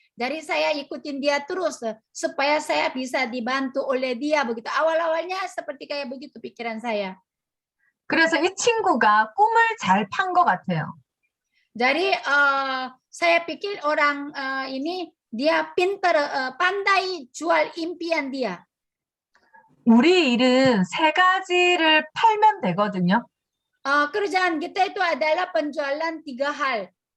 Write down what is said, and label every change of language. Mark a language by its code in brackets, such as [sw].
[id] Dari saya ikutin dia terus supaya saya bisa dibantu oleh dia begitu. Awal-awalnya seperti kayak begitu pikiran saya. [ko] 그래서 이 친구가 꿈을 잘 판 것 같아요. [id] Jadi saya pikir orang ini dia pintar, pandai jual impian dia. [ko] 우리 일은 세 가지를 팔면 되거든요. [id] Kerjaan kita itu adalah penjualan 3 hal.